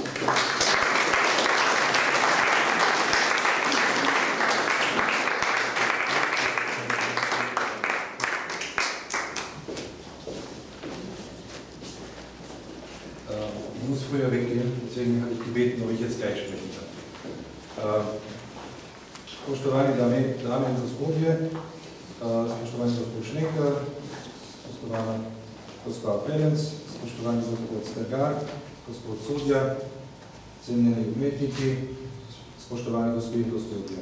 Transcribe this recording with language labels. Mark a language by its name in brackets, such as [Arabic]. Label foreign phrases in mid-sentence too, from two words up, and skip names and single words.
[German] Ich muss früher weggehen, deswegen habe ich gebeten, ob ich jetzt gleich sprechen kann. [Slovenian] Spoštovani dame in gospodje, spoštovani gospod Šnekar, spoštovana gospa Ferenc, spoštovani gospod Stegar, gospod Sudja, cenjeni umetniki, spoštovani gospe in gospodje.